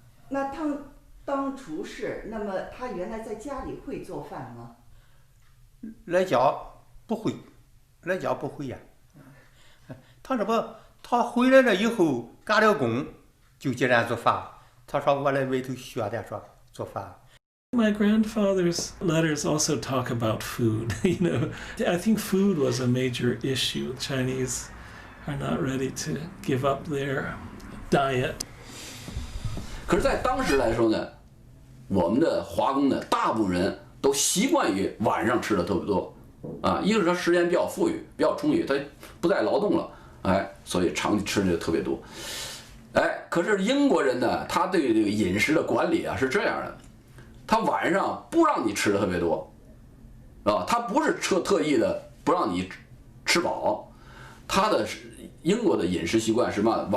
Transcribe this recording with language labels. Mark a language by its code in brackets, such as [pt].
[zh] 那他当厨师，那么他原来在家里会做饭吗？在家不会，在家不会呀。他这不，他回来了以后干了工，就竟然做饭。他说我来外头学的，说做饭。 [en] My grandfather's letters also talk about food. I think food was a major issue. Chinese are not ready to give up their diet. [zh] 可是，在当时来说呢，我们的华工呢，大部分人都习惯于晚上吃的特别多，一个是说时间比较富裕、比较充裕，他不再劳动了，所以长期吃的特别多，可是英国人呢，他对这个饮食的管理是这样的，他晚上不让你吃的特别多，他不是特意的不让你吃饱，他的英国的饮食习惯是什么？